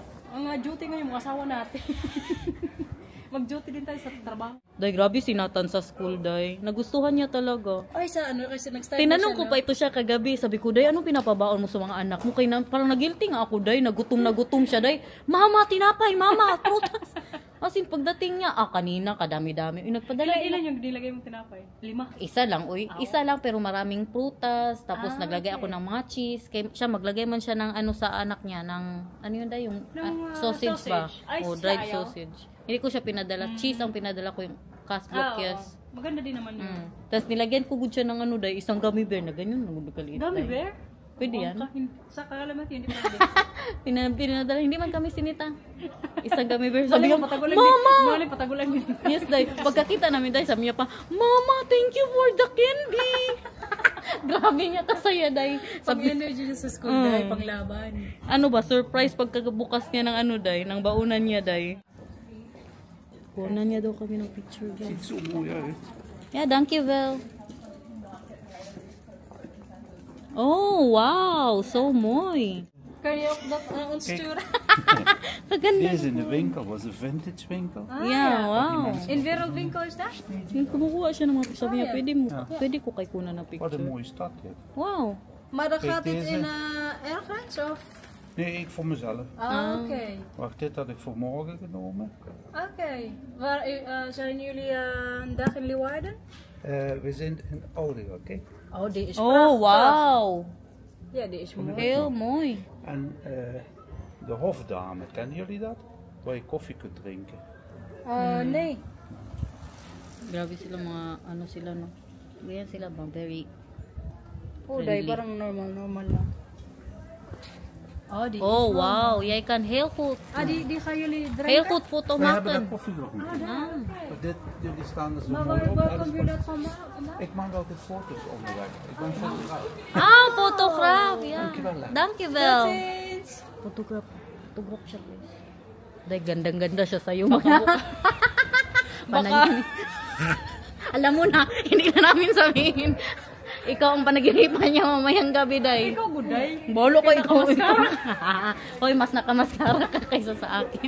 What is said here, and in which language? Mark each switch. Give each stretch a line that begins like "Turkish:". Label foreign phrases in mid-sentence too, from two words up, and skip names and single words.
Filipino: Ang duty ngayon, mga asawa natin. Mag-duty din tayo sa trabaho. Day, grabe si Nathan sa school, day. Nagustuhan niya talaga. Ay, sa kasi nag-start Tinanong ko pa ito siya kagabi. Sabi ko, day, anong pinapabaon mo sa mga anak mo? Kaya parang nagilty nga ako, day. Nagutom siya, day. Mama, tinapay, mama, prutas.
English: As in,
Filipino: pagdating niya, kanina, kadami-dami. Nagpadala. Ilan yung nilagay mong tinapay? 5? Isa lang, uy. Isa lang, pero maraming prutas. Tapos naglagay ako ng mga cheese. Kaya siya, maglagay man siya ng ano sa anak niya. Ng, ano yun day, yung sausage ba? Ay, O, dried ayaw. sausage. Hindi ko siya pinadala. Cheese ang pinadala ko yung casblock, yes. Maganda din naman yun. Tapos nilagyan ko good siya ng ano day, isang gummy bear na ganyan. Nagkaliit. Gummy bear? Pwede yan. Sa kalamat yun, hindi pwede. Pinadala, hindi man kami sinita. Isang gummy bear. Sabi Sabi ko, ko, Mama! patagulan din. Yes, day. Pagkakita namin day, sabi niya pa, Mama,
English: thank you for the candy.
Filipino: Grabe niya kasaya, day. Pag-energy niya sa school, dahil panglaban. Ano ba, surprise pagkabukas niya ng ano, day, ng baunan niya, day. Kunan niya daw kami ng picture, guys.
Dutch: Ziet zo mooi uit. Ja, dankjewel. Oh, wow, so mooi. Kan je ook dat aan ons sturen?
Filipino: Maganda.
Dutch: Deze in de winkel was een vintage winkel.
English: Yeah, wow.
Dutch: In wereldwinkel is dat?
Filipino: Yung kumukuha siya ng mga picture, sabi niya, pwede ko kay kunan ng
Dutch: Wat
Filipino: picture.
Dutch: een mooie stad dit. Wow. Maar dan Kijk, gaat dit deze. in ergens of? Nee, ik voor mezelf. Ah, oké. Wacht, dit had ik voor morgen genomen. Oké. Waar zijn jullie een dag in Leeuwarden? We zijn in Oude, oké? Oh, die is Oh, wow. Ja, die is mooi. Heel mooi. En de Hofdame, kennen jullie dat? Waar je koffie kunt drinken. Nee.
Filipino: Grabe sila mga, ano sila, no? Ganyan sila ba? Very, Oh, die parang normal lang.
Dutch: Oh, die. oh, wow. Jij kan heel goed, Die gaan jullie drinken? heel goed foto We hebben maken. dat koffieblok niet. Jullie staan er zo Maar mooi op. waar Alles komt jullie dat van maken? Ik maak altijd foto's onderweg. Ik ben fotograaf. Ah, fotograaf, ja. Dankjewel, hè. Dankjewel.
Filipino: Since. Photograph siya, guys. Dahil gandang-ganda siya sa'yo. Baka. Alam mo na, hindi na namin sabihin. Ikaw ang panagiripan niya mamayang gabi, day. Ikaw, Buday. Bolo ko ikaw. Hoy, mas nakamaskara ka kaysa sa akin.